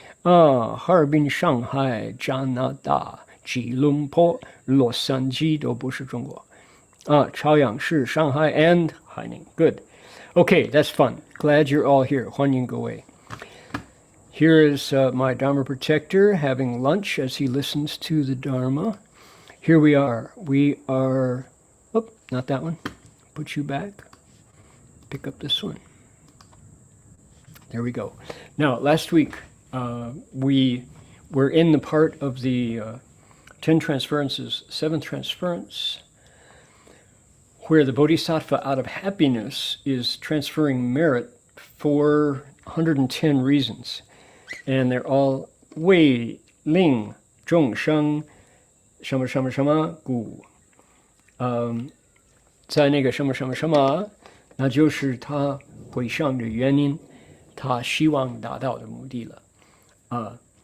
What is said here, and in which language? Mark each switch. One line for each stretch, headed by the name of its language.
Chinese: 哈尔滨、上海、加拿大、吉隆坡、洛杉矶都不是中国。朝阳市、上海 and 海宁。
English: Good. Okay, that's fun. Glad you're all here.
Chinese: 欢迎各位。
English: Here is my Dharma protector having lunch as he listens to the Dharma. Here we are. We are, not that one. Put you back. Pick up this one. There we go. Now, last week, we were in the part of the 10 Transferences, 7th Transference, where the Bodhisattva out of happiness is transferring merit for 110 reasons. And they're all
Chinese: 为令众生什么什么什么故，在那个什么什么什么，那就是他回向的原因，他希望达到的目的了。